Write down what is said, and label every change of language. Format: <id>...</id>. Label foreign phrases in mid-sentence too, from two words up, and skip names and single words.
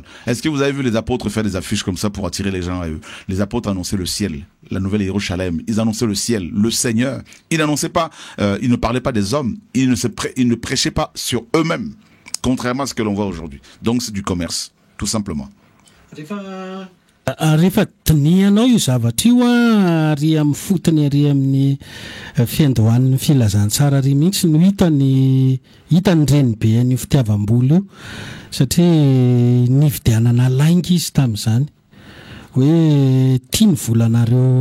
<fr>Est-ce que vous avez vu les apôtres faire des affiches comme ça pour attirer les gens à eux? Les apôtres annonçaient le ciel, la nouvelle Jérusalem. Ils annonçaient le ciel, le Seigneur. Ils n'annonçaient pas, ils ne parlaient pas des hommes. Ils ne prêchaient pas sur eux-mêmes, contrairement à ce que l'on voit aujourd'hui. Donc c'est du commerce, tout simplement.</fr> <mg>Rehefa tinianao io zavatra io ary amin'ny fotony ary amin'ny fiandohan'ny filazantsara ary mihitsy no hitany reny be an'io fitiavam-boly io satria nividianana lainga izy tamin'izany hoe tia ny volanareo</mg>